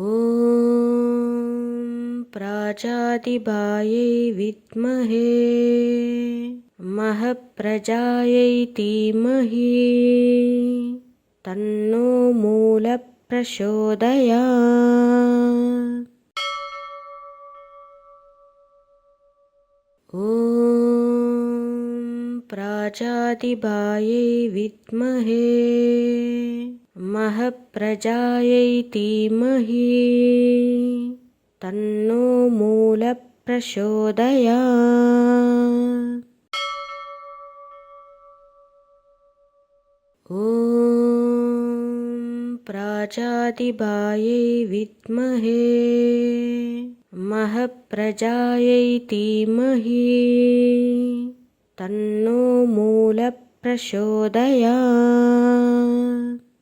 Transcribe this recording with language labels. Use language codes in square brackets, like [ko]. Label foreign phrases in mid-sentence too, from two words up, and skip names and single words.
[sa] ओम् प्राजाधिपायै विद्महे महप्रजायै धीमहि तन्नो मूल प्रचोदयात्. ओम् प्राजाधिपायै विद्महे महप्रजायै धीमहि तन्नो मूल प्रचोदयात्. ॐ प्राजातिबायै विद्महे महप्रजायै धीमहि तन्नो मूल प्रचोदयात्.